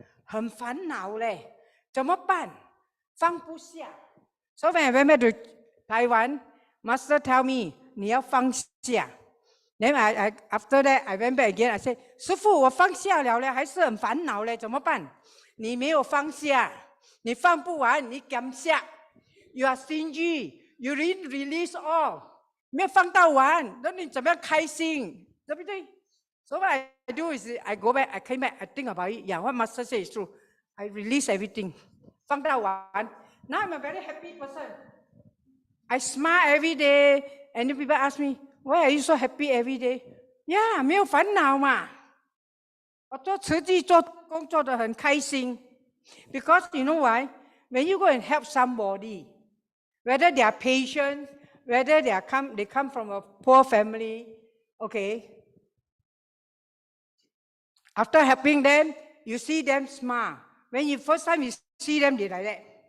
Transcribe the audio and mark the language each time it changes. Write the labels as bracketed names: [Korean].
[Chinese] 很烦恼嘞，怎么办？放不下。 [English] So when I went back to Taiwan, Master tell me [Chinese] 你要放下。 [English] Then after that I went back again. I said, [Chinese] 师父，我放下了嘞，还是很烦恼嘞，怎么办？你没有放下，你放不完，你减下。 [English] You are stingy, you didn't release all， [Chinese] 没有放到完，那你怎么样开心？对不对？ [English] So what I do is I go back, I came back, I think about it. Yeah, what Master said is true. I release everything. [Chinese] 放到完。 [English] Now I'm a very happy person. I smile every day, and people ask me, why are you so happy every day? Yeah, [Chinese] 没有烦恼嘛。我做慈济做工作得很开心。 [English] Because you know why? When you go and help somebody, whether they are patients, whether they come from a poor family, okay. After helping them, you see them smile. When you first time you see them, they like that.